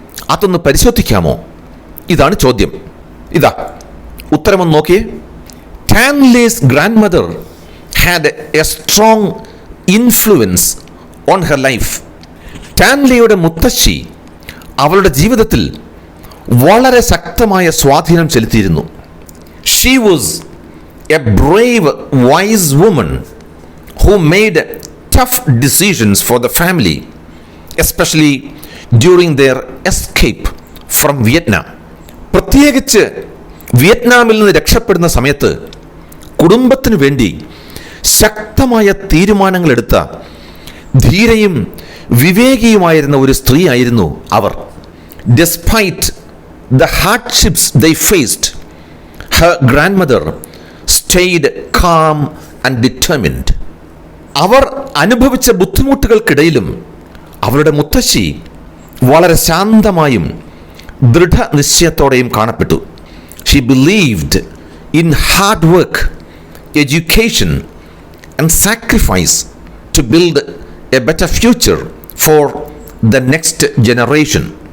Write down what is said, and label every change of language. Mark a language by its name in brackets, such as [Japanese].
[Malayalam] അതൊന്ന് പരിശോധിക്കാമോ? ഇതാണ് ചോദ്യം. ഇതാ ഉത്തരമൊന്ന് നോക്കിയേ. [English] Tan Lee's grand mother had a strong influence on her life. [Malayalam] Tan ലീയുടെ മുത്തശ്ശി അവളുടെ ജീവിതത്തിൽ വളരെ ശക്തമായ സ്വാധീനം ചെലുത്തിയിരുന്നു. [English] She was a brave wise woman who made tough decisions for the family, especially during their escape from Vietnam. [Malayalam] പ്രത്യേകിച്ച് വിയറ്റ്നാമിൽ നിന്ന് രക്ഷപ്പെടുന്ന സമയത്ത് കുടുംബത്തിനു വേണ്ടി ശക്തമായ തീരുമാനങ്ങൾ എടുത്ത ധീരയും വിവേകിയുമായിരുന്ന ഒരു സ്ത്രീ ആയിരുന്നു അവർ. [English] Despite the hardships they faced, her grandmother stayed calm and determined. [Malayalam] അവർ അനുഭവിച്ച ബുദ്ധിമുട്ടുകൾക്കിടയിലും അവരുടെ മുത്തശ്ശി വളരെ ശാന്തമായും ദൃഢനിശ്ചയത്തോടെയും കാണപ്പെട്ടു. [English] She believed in hard work, education and sacrifice to build a better future for the next generation.